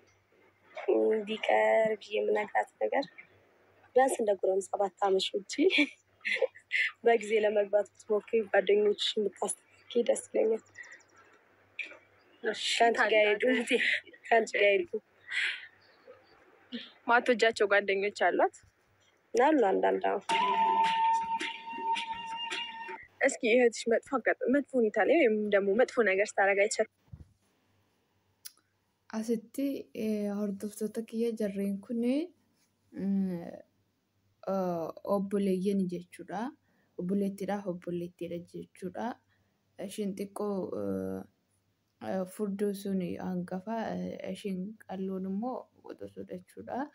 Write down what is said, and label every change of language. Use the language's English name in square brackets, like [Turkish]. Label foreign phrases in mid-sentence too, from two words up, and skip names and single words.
[Amharic] የምነግራት ነገር ቢያንስ እንደ ጎረምሳ ባታመሽ ውጪ በጊዜ ለመግባት ብትሞክሪ፣ ጓደኞችሽን ብታስተካክዪ ደስ ይለኛል። ከአንቺ ጋር ሄዱ ማትወጃቸው ጓደኞች አሏት? አሉ አንዳንድ። እስኪ እህትሽ መጥፎ ሁኔታ ላይ ወይም ደግሞ መጥፎ ነገር ስታደርግ አይቻል? [Oromo] Asitti hordoftoota kiyya jarreen kun obboleeyyan jechuudha. Obboleettiidhaaf obboleettiidha jechuudha. Ishiin xiqqoo furdoo sun hangafa, ishiin qalloon immoo qoxosuudha jechuudha.